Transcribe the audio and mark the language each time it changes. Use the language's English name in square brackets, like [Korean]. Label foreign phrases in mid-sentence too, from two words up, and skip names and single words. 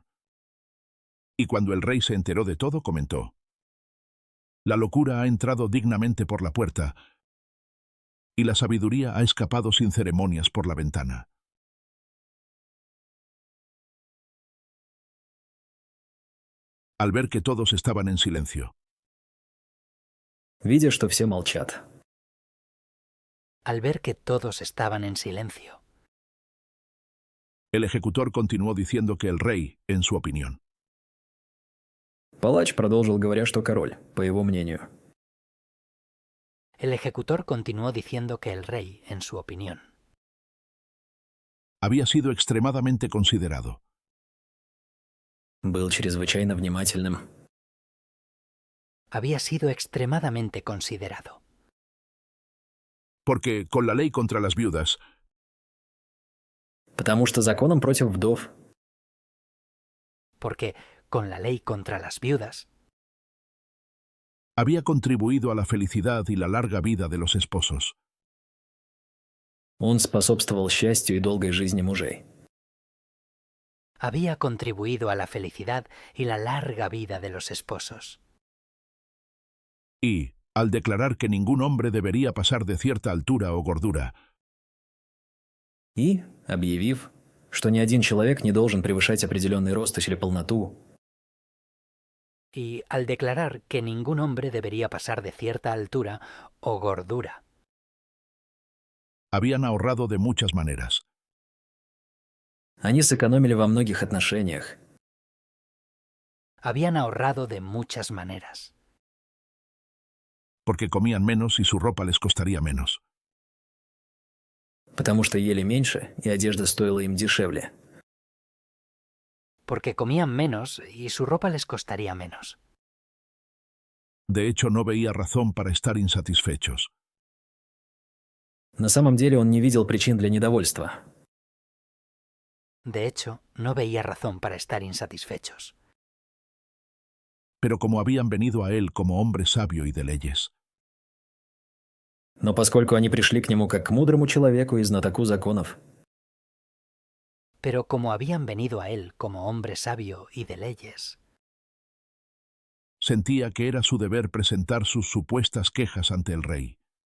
[Spanish] Y cuando el rey se enteró de todo, comentó: la locura ha entrado dignamente por la puerta, y la sabiduría ha escapado sin ceremonias por la ventana. Al ver que todos estaban en silencio, [Russian] Видя, что все молчат, [Spanish] Al ver que todos estaban en silencio, el ejecutor continuó diciendo que el rey, en su opinión, [Russian] палач продолжил, говоря, что король, по его мнению, [Spanish] el ejecutor continuó diciendo que el rey, en su opinión, había sido extremadamente considerado, [Russian] был чрезвычайно внимательным, [Spanish] había sido extremadamente considerado, porque, con la ley contra las viudas, [Russian] потому что законом против вдов [Spanish] porque, con la ley contra las viudas, había contribuido a la felicidad y la larga vida de los esposos. [Russian] он способствовал счастью и долгой жизни мужей. [Spanish] había contribuido a la felicidad y la larga vida de los esposos. Y, al declarar que ningún hombre debería pasar de cierta altura o gordura, [Russian] И, объявив, что ни один человек не должен превышать определенный рост или полноту, [Spanish] Y al declarar que ningún hombre debería pasar de cierta altura o gordura, habían ahorrado de muchas maneras. [Russian] они сэкономили во многих отношениях, [Spanish] habían ahorrado de muchas maneras, Porque comían menos y su ropa les costaría menos. [Russian] потому что ели меньше, и одежда стоила им дешевле. [Spanish] porque comían menos y su ropa les costaría menos. De hecho, no veía razón para estar insatisfechos. [Russian] На самом деле он не видел причин для недовольства, [Spanish] De hecho, no veía razón para estar insatisfechos. Pero como habían venido a él como hombre sabio y de leyes, [Russian] но поскольку они пришли к нему как к мудрому человеку и знатоку законов, [Spanish] Pero como habían venido a él como hombre sabio y de leyes, sentía que era su deber presentar sus supuestas quejas ante el rey.